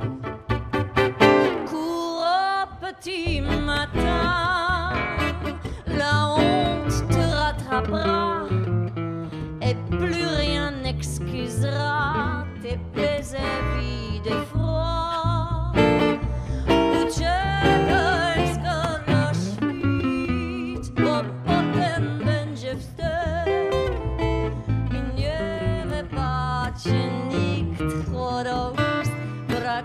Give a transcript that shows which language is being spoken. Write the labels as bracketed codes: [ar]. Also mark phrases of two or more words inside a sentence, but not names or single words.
[fr] Cours au petit matin, la honte te rattrapera. Et plus rien n'excusera tes plaisirs vides et froids. [pl] Uciekaj skoro świt, bo potem będzie wstyd i nie wybaczy nikt. Chorost